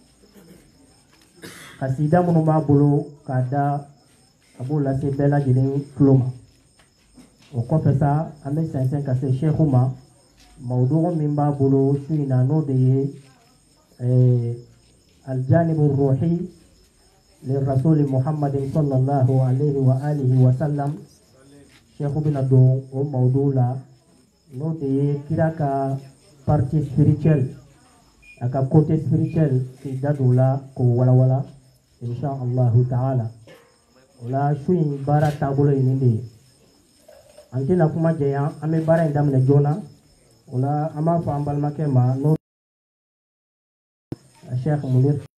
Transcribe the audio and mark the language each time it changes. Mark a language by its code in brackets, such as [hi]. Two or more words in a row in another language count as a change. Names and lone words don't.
[bm] kasida minnu b'a bolo k'a da a b'o lase bɛɛ lajɛlen tulo ma o kɔfɛ sa an bɛ sɛnsɛn ka se shehu ma mawdugu min b'a bolo su in na n'o de ye [ar] الجانب الروحي لرسول محمد صلى الله عليه وعلى آله وسلم [bm] shehu bɛna don o mawdugu la n'o de ye kira ka [fr] partie spirituelle [bm] a ka [fr] côté spirituel [bm] k'i da don o la k'o walawala [ar] إن شاء الله تعالى [bm] o la su in baara taabolo ye nin de ye an tɛna kuma jɛya an bɛ baara in daminɛ joona o la an b'a fɔ an balimakɛ ma n'o Sheikh Munir